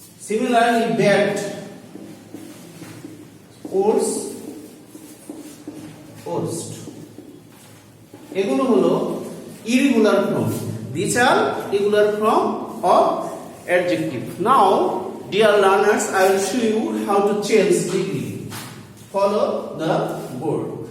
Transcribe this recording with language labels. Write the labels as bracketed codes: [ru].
[en] Similarly, bad, worse, worst. [bn] এগুলো হলো irregular form. [en] These are irregular form of adjective. Now, dear learners, I will show you how to change degree. Follow the board.